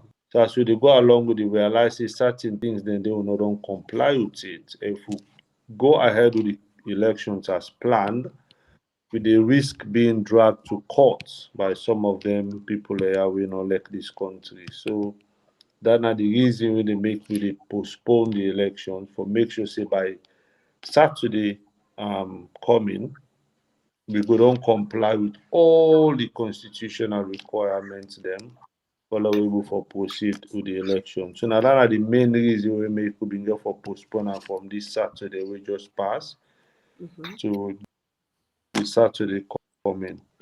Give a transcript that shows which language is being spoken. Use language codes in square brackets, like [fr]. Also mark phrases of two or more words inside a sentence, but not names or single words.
[pcm] So as we dey go along with it, we realize say certain things then they will not don comply with it. If we go ahead with the elections as planned, we dey risk being dragged to court by some of them people here we not like this country. So that na the reason wey they make we dey postpone the election for make sure say by Saturday coming, we go don comply with all the constitutional requirements them allowable for proceed with the election. So now that are the main reason we make we been there for postponement from this Saturday we just passed to the Saturday coming.